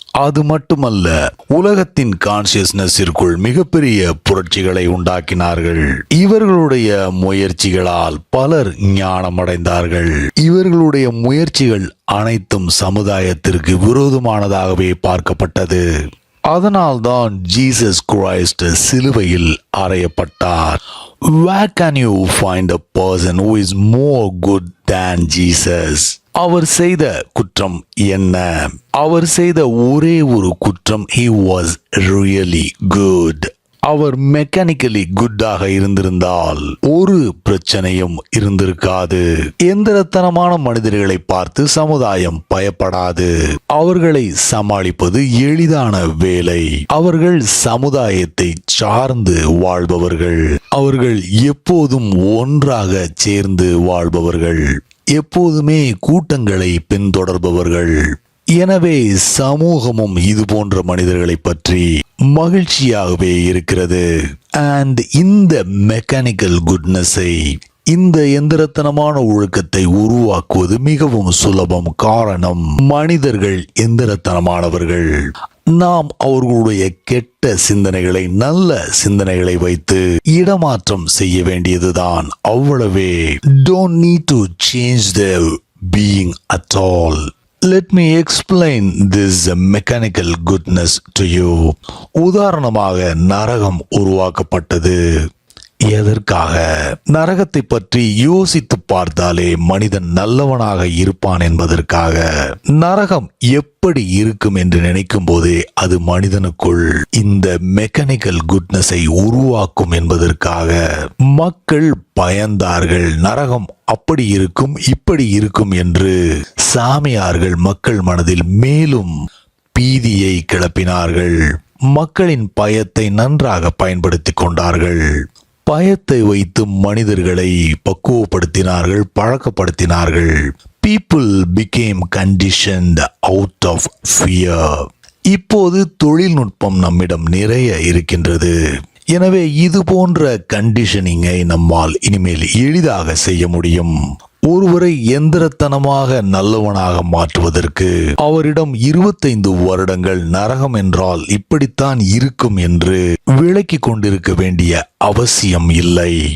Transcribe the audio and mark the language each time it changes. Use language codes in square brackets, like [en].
[ta] அது மட்டுமல்ல, உலகத்தின் கான்சியஸ்னஸிற்குள் மிகப்பெரிய புரட்சிகளை உண்டாக்கினார்கள். இவர்களுடைய முயற்சிகளால் பலர் ஞானமடைந்தார்கள். இவர்களுடைய முயற்சிகள் அனைத்தும் சமுதாயத்திற்கு விரோதமானதாகவே பார்க்கப்பட்டது. அதனால்தான் ஜீசஸ் கிரைஸ்ட் சிலுவையில் அறையப்பட்டார். [en] Where can you find a person who is more good than Jesus? [ta] அவர் செய்த குற்றம் என்ன? அவர் செய்த ஒரே ஒரு குற்றம், [en] he was really good. [ta] Our mechanically குட்டாக இருந்திருந்தால் ஒரு பிரச்சனையும் இருந்திருக்காது. எந்திரத்தனமான மனிதர்களை பார்த்து சமுதாயம் பயப்படாது. அவர்களை சமாளிப்பது எளிதான வேலை. அவர்கள் சமுதாயத்தை சார்ந்து வாழ்பவர்கள். அவர்கள் எப்போதும் ஒன்றாக சேர்ந்து வாழ்பவர்கள். எப்போதுமே கூட்டங்களை பின்தொடர்பவர்கள். எனவே சமூகமும் இது போன்ற மனிதர்களை பற்றி மகிழ்ச்சியாகவே இருக்கிறது. அண்ட் இந்த மெக்கானிக்கல் குட்னஸை, இந்த எந்திரத்தனமான ஒழுக்கத்தை உருவாக்குவது மிகவும் சுலபம். காரணம், மனிதர்கள் எந்திரத்தனமானவர்கள். நாம் அவர்களுடைய கெட்ட சிந்தனைகளை நல்ல சிந்தனைகளை வைத்து இடமாற்றம் செய்ய வேண்டியதுதான். அவ்வளவே. [en] Don't need to change their being at all. Let me explain this mechanical goodness to you. [ta] உதாரணமாக, நரகம் உருவாக்கப்பட்டது எதற்காக? நரகத்தை பற்றி யோசித்து பார்த்தாலே மனிதன் நல்லவனாக இருப்பான் என்பதற்காக. நரகம் எப்படி இருக்கும் என்று நினைக்கும் போதே அது மனிதனுக்குள் இந்த மெக்கானிக்கல் குட்னஸை உருவாக்கும் என்பதற்காக. மக்கள் பயந்தார்கள். நரகம் அப்படி இருக்கும், இப்படி இருக்கும் என்று சாமியார்கள் மக்கள் மனதில் மேலும் பீதியை கிளப்பினார்கள். மக்களின் பயத்தை நன்றாக பயன்படுத்திக் கொண்டார்கள். பயத்தை வைத்து மனிதர்களை பக்குவப்படுத்தினார்கள், பழக்கப்படுத்தினார்கள். [en] People became conditioned out of fear. [ta] இப்போது தொழில்நுட்பம் நம்மிடம் நிறைய இருக்கின்றது. எனவே இது போன்ற கண்டிஷனிங்கை நம்மால் இனிமேல் எளிதாக செய்ய முடியும். ஒருவரை எந்திரத்தனமாக நல்லவனாக மாற்றுவதற்கு அவரிடம் 25 வருடங்கள் நரகம் என்றால் இப்படித்தான் இருக்கும் என்று விளக்கி கொண்டிருக்க வேண்டிய அவசியம் இல்லை.